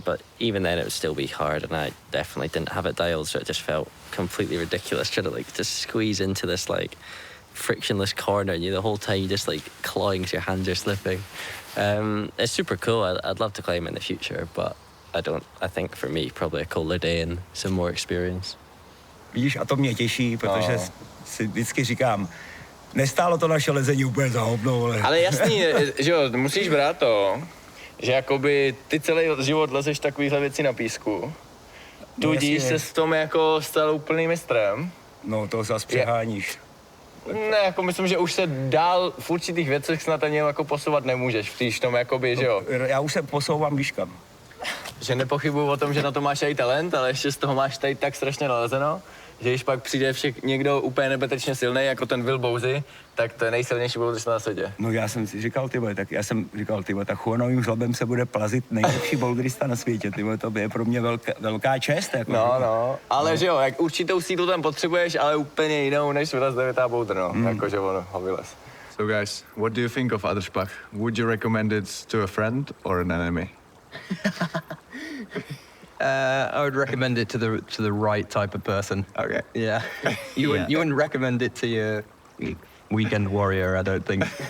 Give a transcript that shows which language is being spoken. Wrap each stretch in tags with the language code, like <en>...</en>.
<en>But even then, it would still be hard. And I definitely didn't have it dialed, so it just felt completely ridiculous trying to like just squeeze into this like frictionless corner, and you the whole time you just like clawing because your hands are slipping. It's super cool. I'd love to climb in the future, but I think for me probably a colder day and some more experience.</en> <cs>Víš, a to mě těší, protože si vždycky říkám, nestálo to naše lezení úplně za hovno, ale... Ale jasný, že jo, musíš brát to, že jakoby ty celý život lezeš takovýhle věci na písku. Tudíž se s tom jako stal úplným mistrem. No, to zas přeháníš. Ne, jako myslím, že už se dál v určitých věcech snad ani jako posouvat nemůžeš, v tom jakoby, že jo. Já už se posouvám výškam. Že nepochybuju o tom, že na to máš i talent, ale ještě z toho máš tady tak strašně nalezeno, že když pak přijde někdo úplně nebetečně silný, jako ten Bosi, tak to je nejsilnější bouldrista na světě. No já jsem si říkal, tak tak Juanovým žlabem se bude plazit nejlepší bouldrista na světě, to je pro mě velká čest. Jako, no, ale že jo, jak určitou sílu tam potřebuješ, ale úplně jinou, než vylez 9. boulder, jakože on ho vylez.</cs> <en>So guys, what do you think of Adršpach? Would you recommend it to a friend or an enemy? I would recommend it to the right type of person. Okay. Yeah. You wouldn't recommend it to your weekend warrior, I don't think.</en>